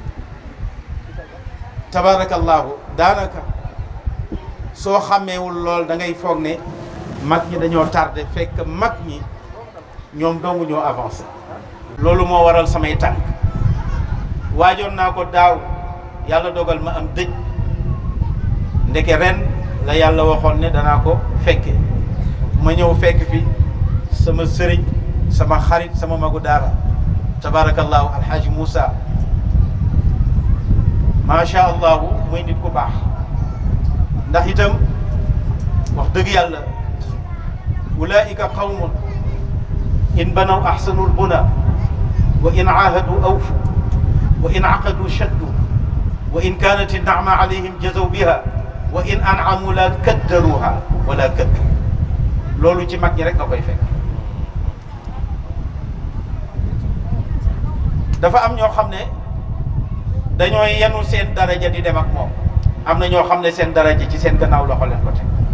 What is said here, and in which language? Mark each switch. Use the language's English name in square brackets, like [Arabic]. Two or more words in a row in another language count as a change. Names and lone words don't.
[Wolof] tabarakallahu daanaka soo xàmmeewul lool da ngay foog ne mag ñi dañoo tardé fekk mag ñi ñoom dongu ñoo avancé loolu moo waral samay tànk waajoon naa ko daaw yàlla dogal ma am dëj ndeke ren la yàlla waxoon ne danaa ko fekke ma ñëw fekk fi sama sëriñ sama xarit sama magu daara tabarakallahu alxaaji Moussa [Arabic] ما شاء الله [Wolof] muy nit ku baax ndax itam wax dëgg yàlla [Arabic] أولئك قوم إن بنوا أحسنوا البنا وإن عاهدوا أوفوا وإن عقدوا شدوا وإن كانت النعماء عليهم جزوا بها وإن أنعموا لا كدروها ولا كدوا [Wolof] loolu ci mag ñi rek nga koy fekk dafa am ñoo xam ne dañoo yenu seen daraja di dem ak moom am na ñoo xam ne seen daraja ci seen gannaaw loxo leen ko teg